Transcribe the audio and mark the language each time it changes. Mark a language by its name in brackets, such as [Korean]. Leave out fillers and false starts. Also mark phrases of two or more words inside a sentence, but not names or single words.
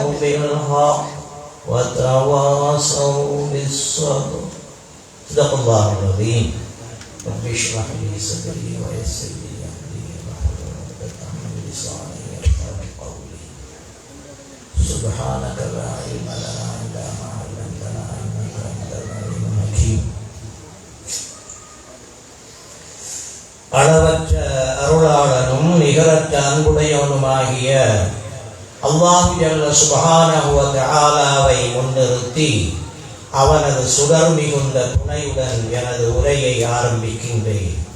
[Arabic] بالحق وتواصوا بالصبر صدق الله العظيم رب اشرح لي صدري ويسر لي أمري واحلل عقدة من لساني يفقهوا قولي سبحانك لا علم لنا إلا ما علمتنا إنك أنت العليم الحكيم [Tamil] அளவற்ற அருளாளனும் நிகரற்ற அன்புடையவனுமாகிய அல்லாஹ் [Arabic] جل سبحانه وتعالى [Tamil] முன்னிறுத்தி அவனது சுடர் மிகுந்த துணையுடன் எனது உரையை ஆரம்பிக்கின்றேன்.